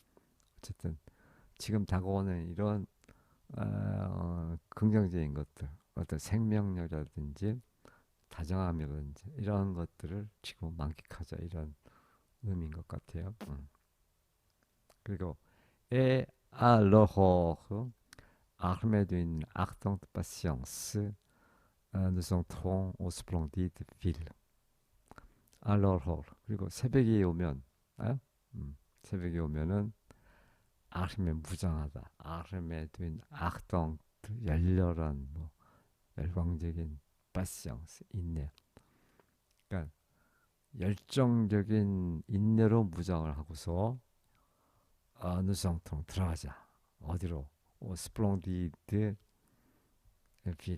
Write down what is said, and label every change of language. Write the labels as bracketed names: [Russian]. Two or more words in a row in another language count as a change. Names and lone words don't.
[Korean] 어쨌든 지금 다가오는 이런 긍정적인 것들 어떤 생명력이라든지 다정함이라든지 이런 것들을 지금 만끽하자 이런 의미인 것 같아요. [French] 그리고 et alors armés d'une ardente patience nous entrons au splendide ville. [Korean] alors 그리고 새벽이 오면 새벽이 오면은 armé 무장하다 [French] armés d'une ardente [Korean] 열렬한 뭐 열광적인 patience 인내 그러니까 열정적인 인내로 무장을 하고서 누성통 들어가자. 어디로? [French] splendide ville.